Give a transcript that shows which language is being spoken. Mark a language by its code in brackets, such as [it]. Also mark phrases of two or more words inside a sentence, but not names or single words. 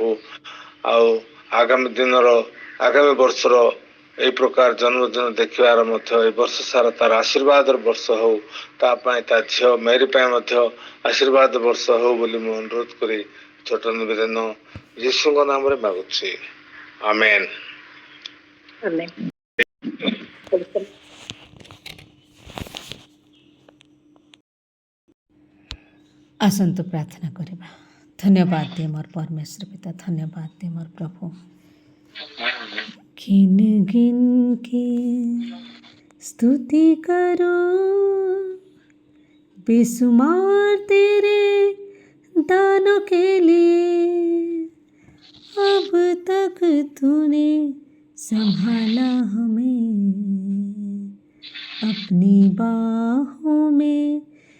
[or] ଆଉ ଆଗାମୀ ବର୍ଷର ଏଇ ପ୍ରକାର ଜନ୍ମଦିନ ଦେଖିବାର ମଧ୍ୟ ଏ ବର୍ଷ ସାରା ତାର ଆଶୀର୍ବାଦର ବର୍ଷ ହଉ, ତା ପାଇଁ ତା ଝିଅ ମେରି ପାଇଁ ମଧ୍ୟ ଆଶୀର୍ବାଦ ବର୍ଷ ହଉ ବୋଲି ମୁଁ ଅନୁରୋଧ କରି ଛୋଟ ନିବେଦନ ଯୀଶୁଙ୍କ ନାମରେ ମାଗୁଛି, ଆମେନ୍। ଆସନ୍ତୁ ପ୍ରାର୍ଥନା କରିବା। ଧନ୍ୟବାଦ ଦିଏ ମୋର ପରମେଶ୍ୱର ପିତା, ଧନ୍ୟବାଦ ଦିଏ ମୋର ପ୍ରଭୁ। [hi] गिन गिन के स्तुति करो, बेशुमार तेरे दानों के लिए। अब तक तूने संभाला हमें, अपनी बाहों में